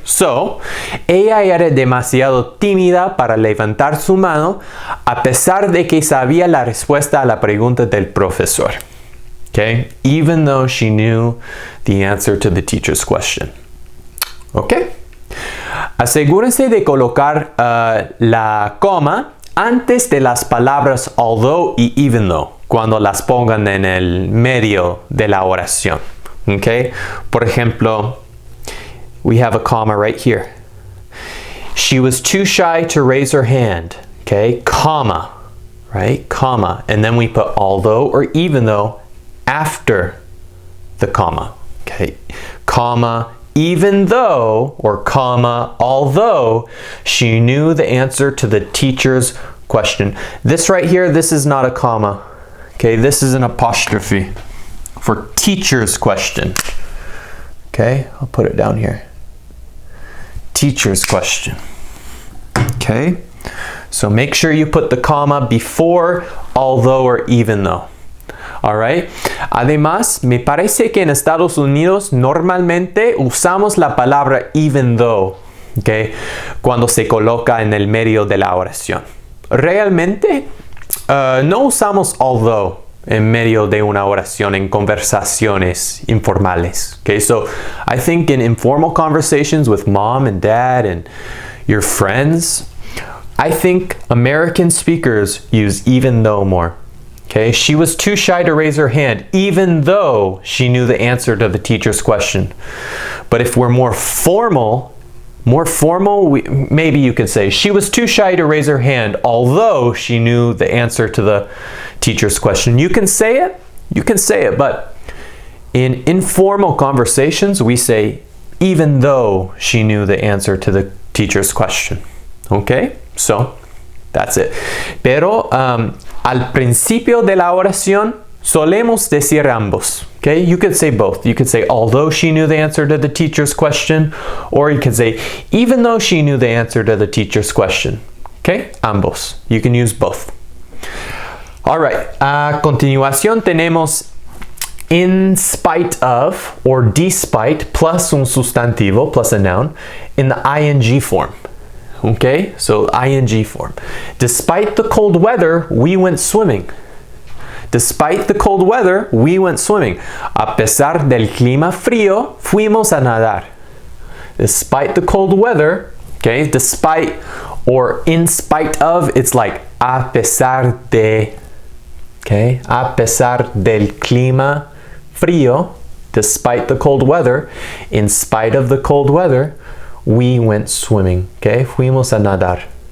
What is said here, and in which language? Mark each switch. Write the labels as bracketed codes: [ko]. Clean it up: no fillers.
[es] So, ella era demasiado tímida para levantar su mano a pesar de que sabía la respuesta a la pregunta del profesor. [en] Okay? Even though she knew the answer to the teacher's question. Okay? [es] Asegúrense de colocar la coma antes de las palabras although y even though, cuando las pongan en el medio de la oración. [en] Okay? [es] Por ejemplo, [en] we have a comma right here. She was too shy to raise her hand. Okay? Comma. Right? Comma. And then we put although or even though after the comma. Okay? Comma, even though, or comma, although she knew the answer to the teacher's question. This right here, this is not a comma. Okay, this is an apostrophe for teacher's question. Okay, I'll put it down here. Teacher's question. Okay, so make sure you put the comma before although or even though. Alright. [es] Además, me parece que en Estados Unidos normalmente usamos la palabra even though, okay, cuando se coloca en el medio de la oración. Realmente no usamos although en medio de una oración en conversaciones informales. [en] Okay, so I think in informal conversations with mom and dad and your friends, I think American speakers use even though more. Okay, she was too shy to raise her hand, even though she knew the answer to the teacher's question. But if we're more formal, maybe you could say, she was too shy to raise her hand, although she knew the answer to the teacher's question. You can say it, but in informal conversations, we say, even though she knew the answer to the teacher's question. Okay? So, that's it. [es] Pero al principio de la oración, solemos decir ambos. [en] Okay? You could say both. You could say, although she knew the answer to the teacher's question, or you could say, even though she knew the answer to the teacher's question. Okay? Ambos. You can use both. All right. [es] A continuación tenemos [en] in spite of or despite plus [es] un sustantivo [en] plus a noun in the ing form. Okay? So ing form. Despite the cold weather, we went swimming. Despite the cold weather, we went swimming. [es] A pesar del clima frío, fuimos a nadar. [en] Despite the cold weather, okay, despite or in spite of, it's like [es] a pesar de, [en] okay, [es] a pesar del clima frío, [en] despite the cold weather, in spite of the cold weather, we went swimming, okay, [es] fuimos a nadar.